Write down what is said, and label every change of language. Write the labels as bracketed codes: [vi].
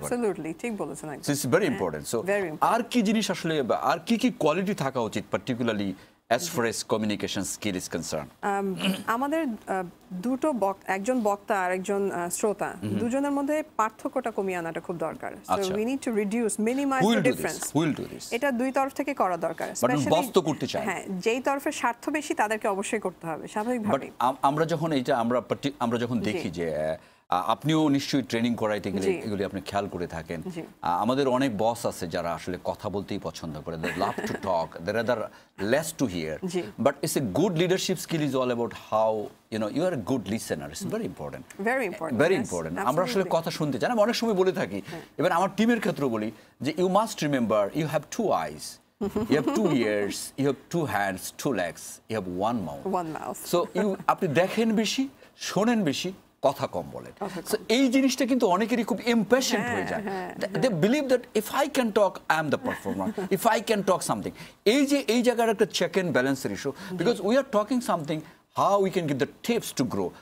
[bn] Absolutely ঠিক বলেছেন। [en] So it's very important. [bn] So আর কি জিনিস আসলে, আর কি কি কোয়ালিটি থাকা উচিত particularly [en] as far as communication skill is concerned? [bn] আমাদের দুটো একজন বক্তা আর একজন শ্রোতা, দুজনের মধ্যে পার্থক্যটা কমিয়ে আনাটা খুব দরকার। [en] So we need to reduce, minimize the difference. Who will do this? [bn] এটা দুই তরফ থেকে করা দরকার। স্পেশালি বস তো করতে চায়। হ্যাঁ, যেই তরফের স্বার্থ বেশি তাদেরকে অবশ্যই করতে হবে স্বাভাবিকভাবে। আমরা যখন এইটা আমরা যখন দেখি যে আপনিও নিশ্চয়ই ট্রেনিং করাইতে গেলে এগুলি আপনি খেয়াল করে থাকেন, আমাদের অনেক বস আছে যারা আসলে কথা বলতেই পছন্দ করে, [en] they love to talk, they rather less to hear, but it's a good leadership skill is all about how you are a good listener. It's very important, very important. [bn] আমরা আসলে কথা শুনতে চাই। আমি অনেক সময় বলে থাকি, এবার আমার টিমের ক্ষেত্রে বলি যে [en] you must remember you have two eyes, you have 2 ears, you have 2 hands, 2 legs, you have one mouth. [bn] So আপনি দেখেন বেশি, শোনেন বেশি, কথা কম বলেন। [en] so [bn] এই জিনিসটা কিন্তু অনেকেরই খুব ইমপ্যাশনেট হয়ে যায়। [en] They believe that if I can talk I am the performer, if I can talk something. [bn] এই জায়গার একটা চেক এন্ড ব্যালেন্সের issue, [en] Because we are talking something, how we can give the tips to grow.